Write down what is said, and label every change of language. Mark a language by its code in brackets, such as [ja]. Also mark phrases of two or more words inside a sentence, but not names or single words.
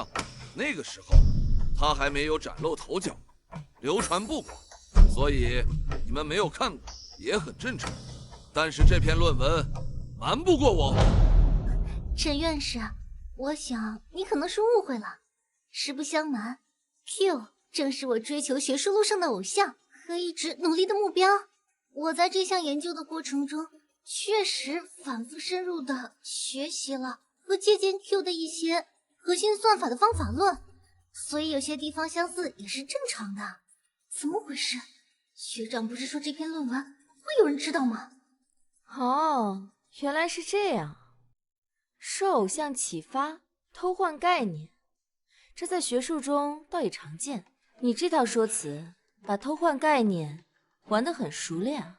[zh] 那個時候他還沒有嶄露頭角，流傳不廣，所以你們沒有看過也很正常。但是這篇論文瞞不過我。陳院士，我想你可能是誤會了。實不相瞞， Q 正是我追求學術路上的偶像和一直努力的目標。我在這項研究的過程中，確實反覆深入的學習了和借鑑 Q 的一些核心算法的方法論，所以有些地方相似也是正常的。怎麼回事？學長不是說這篇論文會有人知道嗎？哦，原來是這樣。受偶像啟發，偷換概念，這在學術中倒也常見。你這套說辭，把偷換概念玩得很熟練啊。